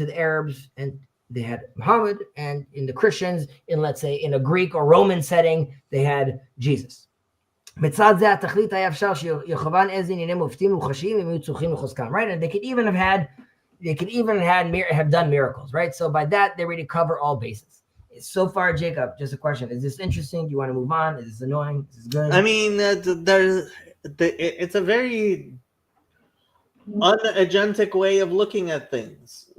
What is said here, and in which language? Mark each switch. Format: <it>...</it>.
<en>To the Arabs, and they had Muhammad, and in the Christians, let's say in a Greek or Roman setting, they had Jesus.</en> <he>בצד זה התכלית היה אפשר שיכוון איזה עניינים מופתים ומוחשיים אם היו צורכים לחוזקם,</he> <en>right? And they could even have done miracles, right? So by that, they already cover all bases. So far, Jacob, just a question. Is this interesting? Do you want to move on? Is this annoying? Is this good? I mean, it's a very unagentic way of looking at things.</en>